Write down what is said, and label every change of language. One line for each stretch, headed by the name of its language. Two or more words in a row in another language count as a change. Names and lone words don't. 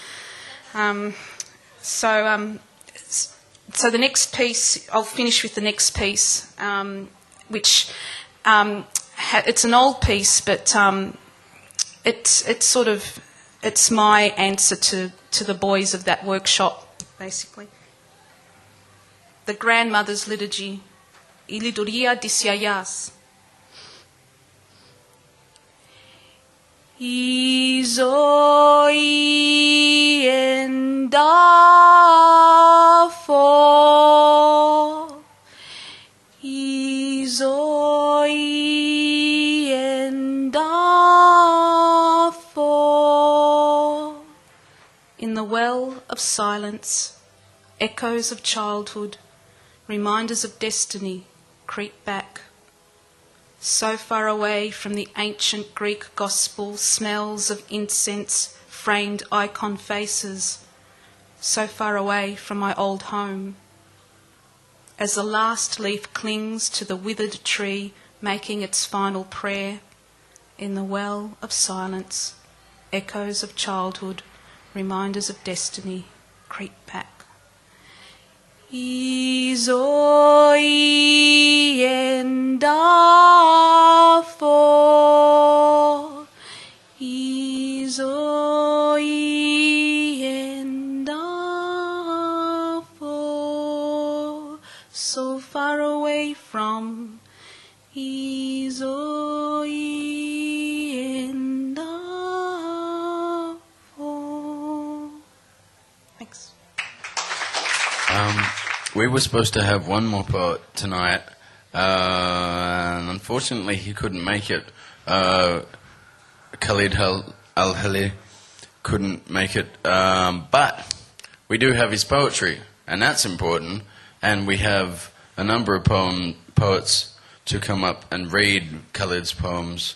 English: So the next piece, I'll finish with the next piece, which it's an old piece, but it's my answer to the boys of that workshop, basically. The grandmother's liturgy.
Greek: Η λειτουργία της γιαγιάς. Η ζωή εν τάφο, η ζωή εν τάφο.
English: In the well of silence, echoes of childhood, reminders of destiny, creep back. So far away from the ancient Greek gospel, smells of incense, framed icon faces. So far away from my old home. As the last leaf clings to the withered tree, making its final prayer, in the well of silence, echoes of childhood, reminders of destiny, creep back.
Greek: Η ζωή εν τάφο, η ζωή εν τάφο,
English: so far away from,
Greek: η ζωή εν τάφο.
English: Thanks. We were supposed to have one more poet tonight, and unfortunately he couldn't make it. Khalid Al-Hali couldn't make it, but we do have his poetry, and that's important, and we have a number of poets to come up and read Khalid's poems.